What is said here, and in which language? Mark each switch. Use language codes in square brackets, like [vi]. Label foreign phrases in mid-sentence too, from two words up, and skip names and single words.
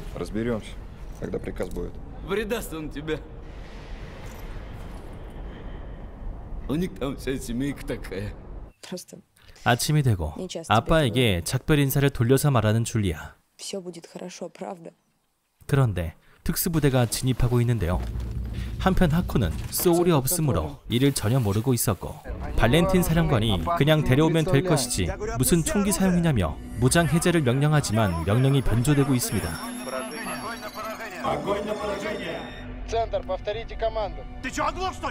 [ru] Разберемся, когда приказ будет. Предаст он тебя. У них там вся семейка такая. Просто [ko] 아침이 되고 아빠에게 작별 인사를 돌려서 말하는 줄리아. [ru] все будет хорошо, правда? [ko] 그런데 특수부대가 진입하고 있는데요. 한편 하코는 소울이 없으므로 이를 전혀 모르고 있었고 발렌틴 사령관이 그냥 데려오면 될 것이지 무슨 총기 사용이냐며 무장 해제를 명령하지만 명령이 변조되고 있습니다. [ru] Центр, повторите команду. Ты что, оглох, что ли?